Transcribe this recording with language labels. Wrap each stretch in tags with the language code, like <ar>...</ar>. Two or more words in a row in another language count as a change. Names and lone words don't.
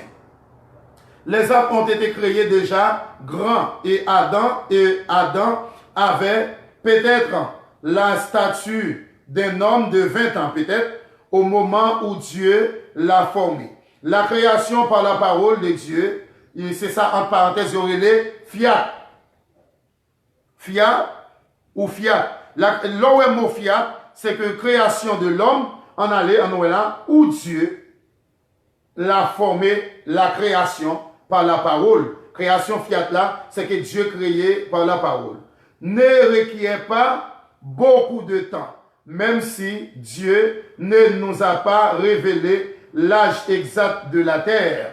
<fr>Les hommes ont été créés déjà grands et Adam avait peut-être la stature d'un homme de 20 ans, peut-être, au moment où Dieu l'a formé. La création par la parole de Dieu, c'est ça, entre parenthèses, il y aurait les fiat. Fiat ou fiat. Le mot fiat, c'est que création de l'homme, en allait en là, où Dieu l'a formé, la création par la parole. Création fiat là, c'est que Dieu créé par la parole. Ne requiert pas beaucoup de temps, même si Dieu ne nous a pas révélé l'âge exact de la terre.</fr>